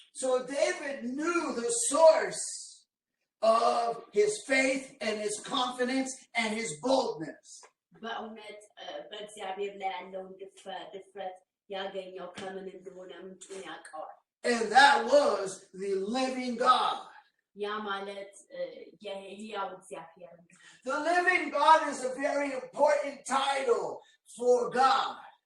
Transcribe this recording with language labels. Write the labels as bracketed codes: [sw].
[en] So David knew the source of his faith and his confidence and his boldness. [am] በእውነት በእግዚአብሔር ላይ ያለውን ድፍረት ያገኘው ከምን እንደሆነ ምንጩን ያውቀዋል [en] and that was the living God. [am] ያ ማለት የሕያው እግዚአብሔር [en] The living God is a very important title for God.